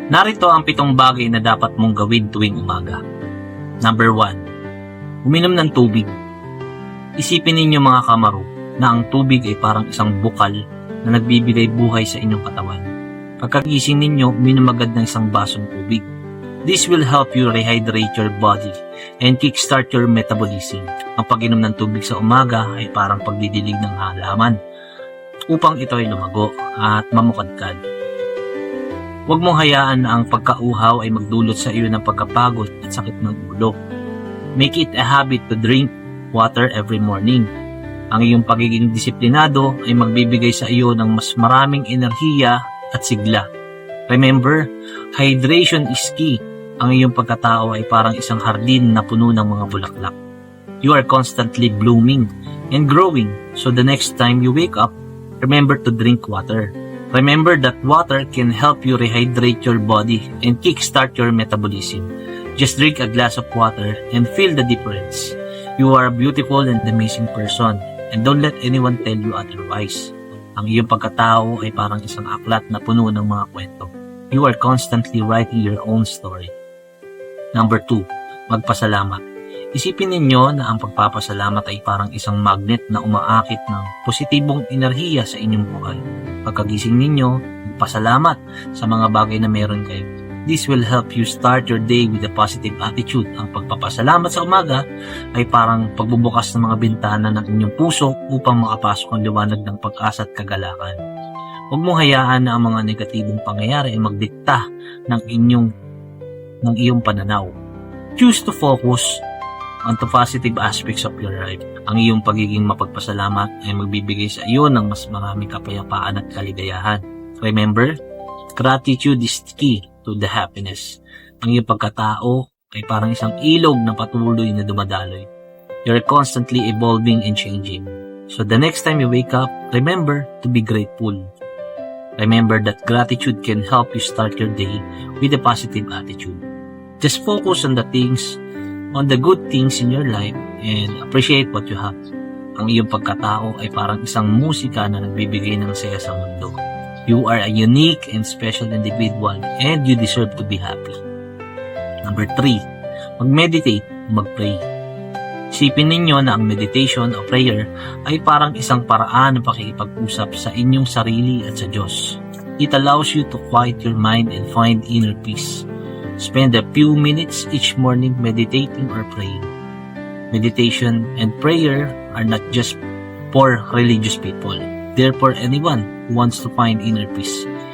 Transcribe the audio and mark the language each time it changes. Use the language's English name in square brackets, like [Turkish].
[Filipino] Narito ang 7 bagay na dapat mong gawin tuwing umaga. [English] Number 1. [Filipino] Uminom ng tubig. Isipin ninyo mga kamaru na ang tubig ay parang isang bukal na nagbibigay buhay sa inyong katawan. Pagkagising ninyo, uminom agad ng isang basong tubig. [English] This will help you rehydrate your body and kickstart your metabolism. [Filipino] Ang pag-inom ng tubig sa umaga ay parang pagdidilig ng halaman upang ito ay lumago at mamukadkad. Huwag mong hayaan na ang pagkauhaw ay magdulot sa iyo ng pagkapagod at sakit ng ulo. [English] Make it a habit to drink water every morning. [Filipino] Ang iyong pagiging disiplinado ay magbibigay sa iyo ng mas maraming enerhiya at sigla. [English] Remember, hydration is key. [Filipino] Ang iyong pagkatao ay parang isang hardin na puno ng mga bulaklak. [English] You are constantly blooming and growing, so the next time you wake up, remember to drink water. Remember that water can help you rehydrate your body and kickstart your metabolism. Just drink a glass of water and feel the difference. You are a beautiful and amazing person. And don't let anyone tell you otherwise. [Filipino] Ang iyong pagkatao ay parang isang aklat na puno ng mga kwento. [English] You are constantly writing your own story. Number 2. [Filipino] Magpasalamat. Isipin ninyo na ang pagpapasalamat ay parang isang magnet na umaakit ng positibong enerhiya sa inyong buhay. Pagkagising ninyo, magpasalamat sa mga bagay na meron kayo. [English] This will help you start your day with a positive attitude. [Filipino] Ang pagpapasalamat sa umaga ay parang pagbubukas ng mga bintana ng inyong puso upang makapasok ang liwanag ng pag-asa at kagalakan. Huwag mong hayaan na ang mga negatibong pangyayari ay magdikta ng iyong pananaw. [English] Choose to focus on the positive aspects of your life. [Filipino] Ang iyong pagiging mapagpasalamat ay magbibigay sa iyo ng mas maraming kapayapaan at kaligayahan. [English] Remember, gratitude is key to the happiness. [Filipino] Ang iyong pagkatao ay parang isang ilog na patuloy na dumadaloy. [English] You're constantly evolving and changing. So the next time you wake up, remember to be grateful. Remember that gratitude can help you start your day with a positive attitude. Just focus on the good things in your life and appreciate what you have. [Filipino] Ang iyong pagkatao ay parang isang musika na nagbibigay ng saya sa mundo. [English] You are a unique and special individual and you deserve to be happy. Number 3. [Filipino] Mag-meditate, mag-pray. Isipin ninyo na ang meditation o prayer ay parang isang paraan ng pakikipag-usap sa inyong sarili at sa Diyos. [English] It allows you to quiet your mind and find inner peace. Spend a few minutes each morning meditating or praying. Meditation and prayer are not just for religious people. They're for anyone who wants to find inner peace.